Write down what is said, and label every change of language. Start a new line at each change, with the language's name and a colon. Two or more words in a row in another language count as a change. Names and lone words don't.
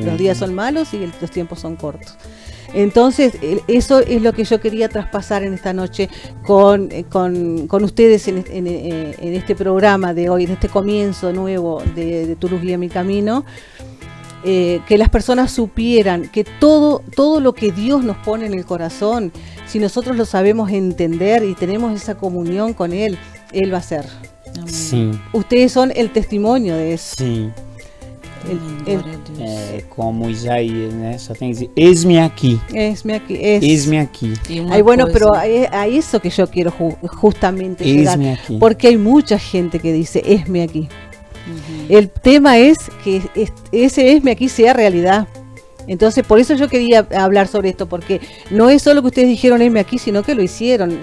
Spanish: Los días son malos y los tiempos son cortos. Entonces, eso es lo que yo quería traspasar en esta noche con ustedes en este programa de hoy, en este comienzo nuevo de Tu Luz Guía Mi Camino. Que las personas supieran que todo lo que Dios nos pone en el corazón, si nosotros lo sabemos entender y tenemos esa comunión con Él va a hacer.
Portuguese: Amém. Sim,
Spanish: Ustedes son el testimonio de eso.
Portuguese: sim. Amém. Glória a Deus. É, como Isaías, né? Só tem que dizer, eis-me aqui, eis-me aqui, E uma
Spanish: Ay, bueno,
Portuguese: coisa-
Spanish: pero a eso que yo quiero justamente llegar.
Portuguese: eis-me aqui.
Spanish: Porque hay mucha gente que dice, esme aquí. El tema es que ese esme aquí sea realidad. Entonces, por eso yo quería hablar sobre esto, porque no es solo que ustedes dijeron esme aquí, sino que lo hicieron.